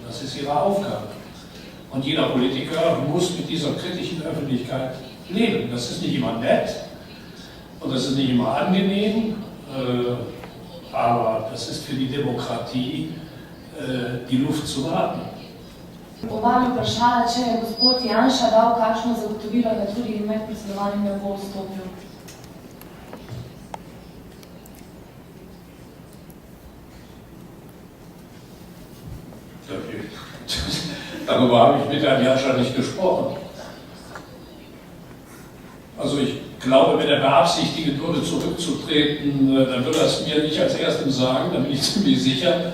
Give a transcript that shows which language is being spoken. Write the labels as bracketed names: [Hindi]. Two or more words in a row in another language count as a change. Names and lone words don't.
[German] Das ist ihre Aufgabe. Und jeder Politiker muss mit dieser kritischen Öffentlichkeit leben. Das ist nicht immer nett und das ist nicht immer angenehm, aber das ist für die Demokratie die Luft zum Atmen. [Slovenian] Vam vprašala, če je gospod Janša dal kakšno zagotovilo, da tudi med predsedovanjem ne bo vstopil. [German] Darüber habe ich mit Herrn Janša nicht gesprochen. Also ich glaube, wenn er beabsichtigen würde, zurückzutreten, dann würde er es mir nicht als Erstem sagen, da bin ich ziemlich sicher.